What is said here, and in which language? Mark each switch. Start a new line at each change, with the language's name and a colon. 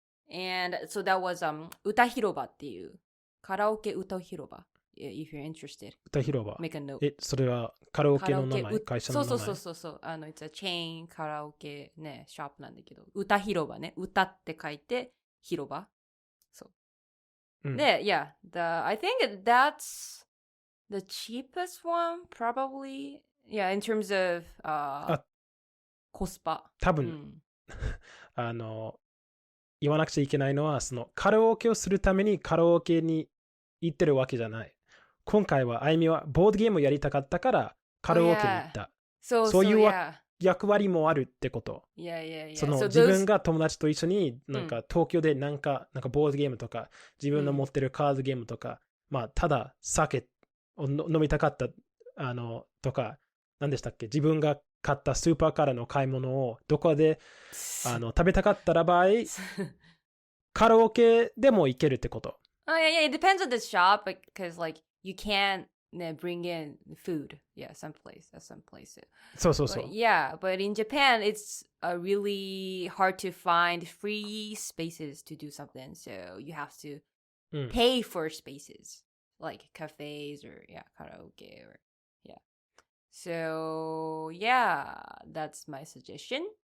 English: And so that was
Japanese: 歌広場っていうカラオケ歌広場
English: if you're interested.
Japanese: 歌広場。
English: Make a note.
Japanese: それはカラオケの名前、会社の名前。そう。
English: it's a chain
Japanese: カラオケね、ショップなんだけど、歌広場ね。歌って書いて、広場。そう。
English: で、I think that's the cheapest one, probably. Yeah, in terms of コスパ。
Japanese: 多分、言わなくちゃいけないのは、そのカラオケをするためにカラオケに行ってるわけじゃない。今回はあゆみはボードゲームをやりたかったからカラオケに行った。そういう役割もあるってこと。その自分が友達と一緒になんか東京でなんかボードゲームとか自分の持ってるカードゲームとか、ただ酒を飲みたかったとか、何でしたっけ、自分が買ったスーパーからの買い物をどこで食べたかったら場合カラオケでも行けるってこと。
English: it depends on the shop because like you can't bring in food. Some place. So. But in Japan it's really hard to find free spaces to do something. So you have to pay for spaces like cafes or karaoke or So that's my suggestion.